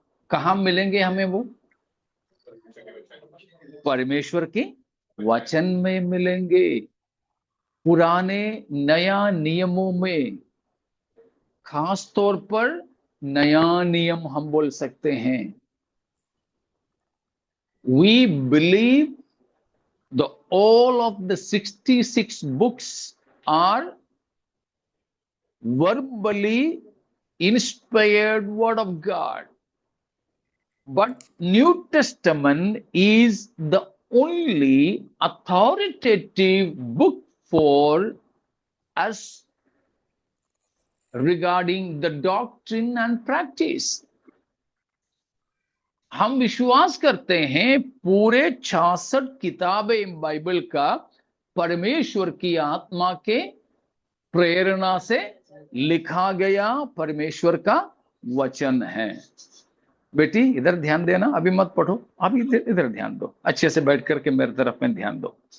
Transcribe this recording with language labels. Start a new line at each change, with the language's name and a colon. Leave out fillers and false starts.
Hindi: कहां मिलेंगे हमें वो? परमेश्वर के वचन में मिलेंगे, पुराने नया नियमों में, खास तौर पर नया नियम हम बोल सकते हैं।
English: We believe the all of the 66 books are verbally inspired word of God, but New Testament is the only authoritative book for us regarding the doctrine and practice.
Hindi: हम विश्वास करते हैं पूरे 66 किताबें बाइबल का परमेश्वर की आत्मा के प्रेरणा से लिखा गया परमेश्वर का वचन है। बेटी इधर ध्यान देना, अभी मत पढ़ो, अभी इधर ध्यान दो, अच्छे से बैठ करके मेरे तरफ में ध्यान दो।